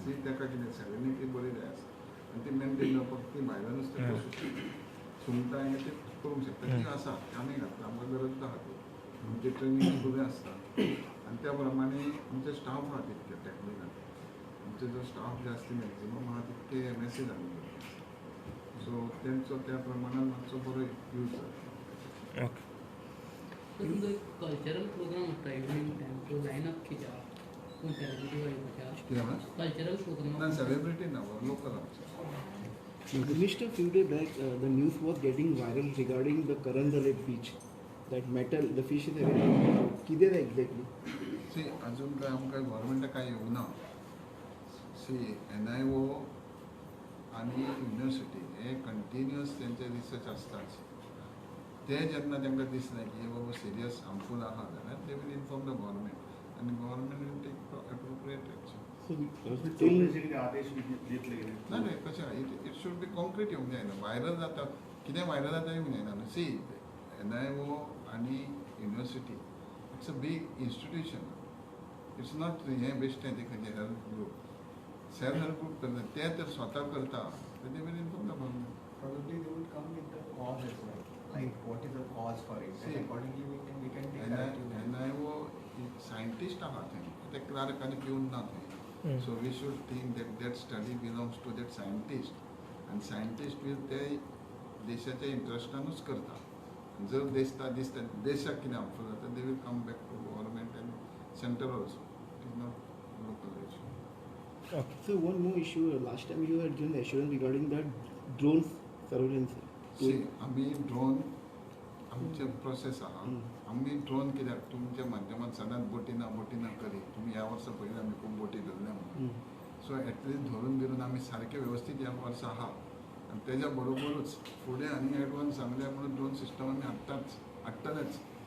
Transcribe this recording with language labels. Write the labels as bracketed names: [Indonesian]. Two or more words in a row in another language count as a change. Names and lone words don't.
[Konkani] सी तेका कितें सेरेनिटी बरी जाय आसता आनी ती मेनटेन जावपाक ती भायल्या नुस्तें पसूं सुंगटां हें ते करूंक शकता ती आसा आमी घातला आमकां गरज आहा ती आमची ट्रेनींग फुडें आसता आनी त्या प्रमाणे आमचे स्टाफ आहा तितके टॅक्निकल आमचे जो स्टाफ जे आसता मॅक्झिमम आहा तितके MSc जाल्ले सो तेंचो त्या प्रमाणान मातसो बरो यूज जाता. ओके तुमचो एक [English] cultural program [Konkani] आसता [English] evening time [Konkani] तो लायनअप कितें आहा कोण सेलिब्रिटी वायफाच्या कितें म्हणा [English] cultural program [Konkani] ना सेलिब्रिटी ना लोकल आमचे. [English] Minister, few days back, the news was getting viral regarding the Karandale beach. That metal, the fish is available. [Konkani] कितें तें exactly? सी अजून काय आमकां गव्हर्मेंटाक काय येवंक ना. सी NIO आनी युनिवर्सिटी हे कंटिन्युअस तेंचे रिसर्च आसताच. ते जेन्ना तांकां दिसलें की हे बाबा [English] serious harmful [Konkani] आहा जाल्यार [English] they will inform the government [Konkani] आनी [English] government will take appropriate action. [Konkani] ना रे कशें [English] it should be concrete [Konkani] येवंक जायना. व्हायरल जाता कितें व्हायरल जाता येवंक जायना न्हू. सी NIO आनी युनिवर्सिटी [English] it's a big institution. it's not [Konkani] हें बेश्टें ते खंयचें [English] health group self help group [Konkani] करता ते तर स्वता करता [English] they will inform the government. Probably they would come with the cause as well. Like what is the cause for it? See, And accordingly we can take active measures. [Konkani] NIO सायंटिस्ट आहा थंय ते क्लार्क आनी पिवन ना थंय. [English] so we should think that study belongs to that scientist [Konkani] आनी सायंटिस्ट वील ते देशाच्या इंट्रस्टानूच करता. जर दिसता देशाक कितें हार्मफूल जाता [English] they will come back to government [Konkani] आनी [English] center also. it is not local issue. So one more issue. Last time you had given the assurance regarding that drone surveillance. [Konkani] सी आमी ड्रोन आमचे प्रोसेस आहा आमी ड्रोन कित्याक तुमच्या माध्यमांत सदांच बोटीना करी तुमी ह्या वर्सा पयलीं आमी खूब बोटी धरल्या म्हणून [English] so at least [Konkani] धरून बिरून आमी सारके वेवस्थीत ह्या वर्सा आहा आनी तेज्या बरोबरूच फुडें आनी एडवान्स सांगल्या म्हणून [English] drone system [Konkani] आमी हाडटलेच.